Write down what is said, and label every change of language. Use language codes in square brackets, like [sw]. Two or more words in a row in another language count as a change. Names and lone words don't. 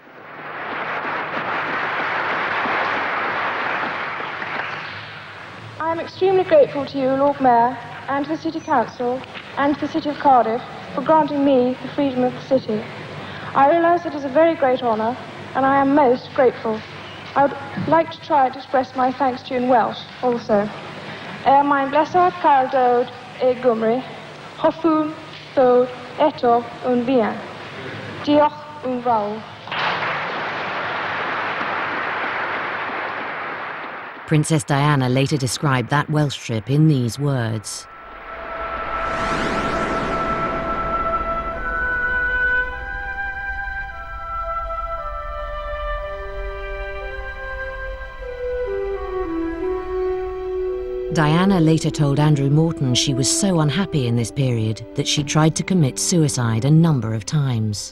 [en] I am extremely grateful to you, Lord Mayor, and to the City Council, and to the City of Cardiff, for granting me the freedom of the city. I realise it is a very great honour, and I am most grateful. I would like to try to express my thanks to you in Welsh, also. [cy] Mein blessed Carl Dod e Gymru, hoffwn ddod eto yn fuan. Diolch yn fawr. [en] Princess Diana later described that Welsh trip in these words. Diana later told Andrew Morton she was so unhappy in this period that she tried to commit suicide a number of times.